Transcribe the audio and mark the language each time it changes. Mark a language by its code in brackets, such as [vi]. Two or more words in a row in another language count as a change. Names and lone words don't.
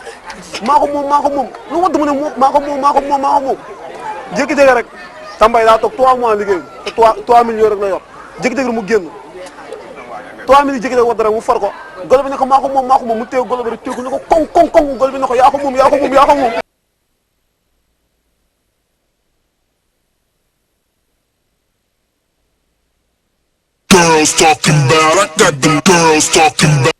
[wo] moom lu wadd mu ne maa ko moom jékki-jékki rek Tambay daa toog 3 mois liggéey te 3 millions rek la yor jékki-jékki rek mu génn 3000 yi jékki-jékki wadd rek mu far ko golo bi ne ko maa ko moom mu téye golo bi rek téye ko ne ko koŋ golo bi ne ko yaa ko moom [en] Girls talking about, I got them girls talking about.